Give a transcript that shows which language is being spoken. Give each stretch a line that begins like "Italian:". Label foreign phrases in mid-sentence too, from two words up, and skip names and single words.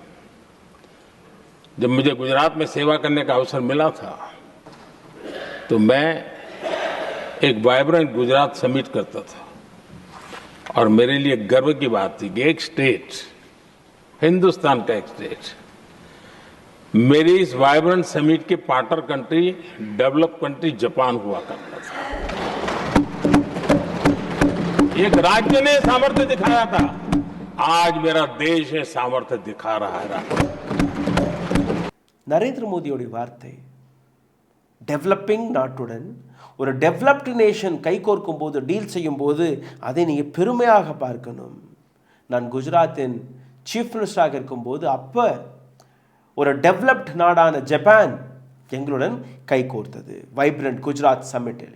Hindi: जब मुझे गुजरात में सेवा करने का अवसर मिला था तो मैं एक वाइब्रेंट गुजरात समिट करता था, और मेरे लिए गर्व की बात थी कि एक स्टेट, हिंदुस्तान का एक स्टेट, मेरी इस वाइब्रेंट समिट के
English: partner country, develop country
Hindi: जापान हुआ करता था। एक राज्य ने सामर्थ्य दिखाया था, आज मेरा देश ये सामर्थ्य दिखा रहा है।
Tamil: நரேந்திர மோடியோட வார்த்தை, டெவலப்பிங் நாட்டுடன் ஒரு
English: developed nation
Tamil: கைகோர்க்கும் போது, டீல் செய்யும் போது அதை நீங்கள் பெருமையாக பார்க்கணும். நான் குஜராத்தின்
English: chief ministerஆக
Tamil: இருக்கும்போது அப்போ ஒரு டெவலப்ட் நாடான ஜப்பான் எங்களுடன் கைகோர்த்தது வைப்ரண்ட் குஜராத் சம்மிட்டில்.